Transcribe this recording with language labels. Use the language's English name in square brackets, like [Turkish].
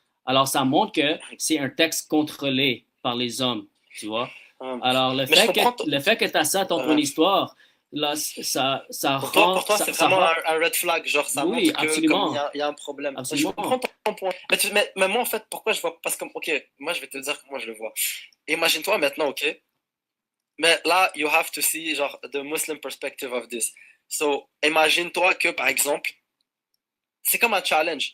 [French] Alors, ça montre que c'est un texte contrôlé par les hommes, tu vois? Alors, le fait que tu as ça dans ton histoire, là, ça rend... Pour toi, c'est vraiment un red flag, genre ça oui, montre qu'il y a un problème. Absolument. Je comprends ton point. Mais moi, en fait, pourquoi je vois... Parce que, ok, moi, je vais te dire comment je le vois. Imagine-toi maintenant, ok? Mais là, [English] you have to see, genre, the Muslim perspective of this. [French] So, imagine-toi que, par exemple, c'est comme un challenge.